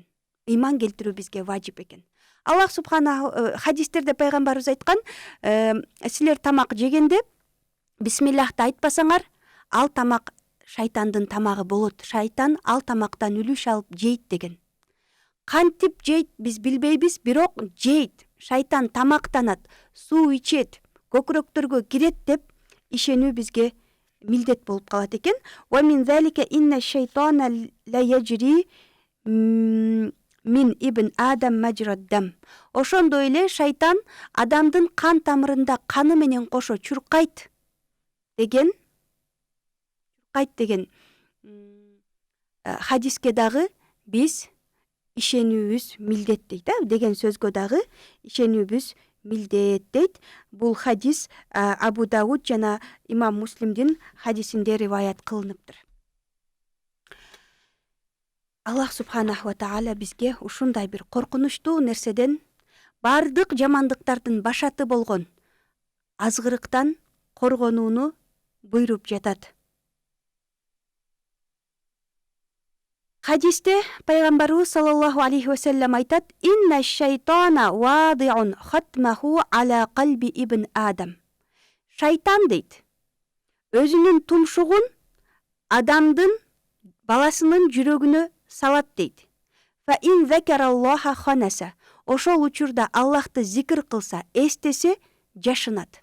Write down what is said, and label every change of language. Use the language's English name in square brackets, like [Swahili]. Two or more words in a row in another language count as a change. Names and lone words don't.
[Kyrgyz] Ыйман келтирүү бизге важип экен. [Arabic] الله سبحانه [Kyrgyz] хадистерде пайгамбарыбыз айткан, силер тамак жегенде бисмиллахты айтпасаңар, ал тамак шайтандын тамагы болот. Шайтан ал тамактан үлүш алып жейт деген. Кантип жейт биз билбейбиз, бирок жейт. Шайтан тамактанат, суу ичет, көкүрөктөргө кирет деп ишенүү бизге милдет болуп калат экен. [Arabic] ومن ذلك إن الشيطان ليجري من ابن آدم مجرى الدم. [Kyrgyz] Ошондой эле шайтан адамдын кан тамырында каны менен кошо чуркайт деген хадиске дагы биз ишенүүбүз милдет дейт, деген сөзгө дагы ишенүүбүз милдет дейт. Бул хадис Абу Дауд жана имам Муслимдин хадисинде риваят кылыныптыр. [Arabic] الله سبحانه وتعالى [Kyrgyz] бизге ушундай бир коркунучтуу нерседен, бардык жамандыктардын башаты болгон азгырыктан коргонууну буйруп жатат. Хадисте пайгамбарыбыз [Arabic] صلى الله عليه وسلم [Kyrgyz] айтат: [Arabic] "إن الشيطان واضع خطمه على قلب ابن آدم." [Kyrgyz] Шайтан дейт, өзүнүн тумшугун адамдын баласынын жүрөгүнө салат дейт. [Arabic] فإن ذكر الله خنس. [Kyrgyz] Ошол учурда Аллахты зикир кылса, эстесе, жашынат.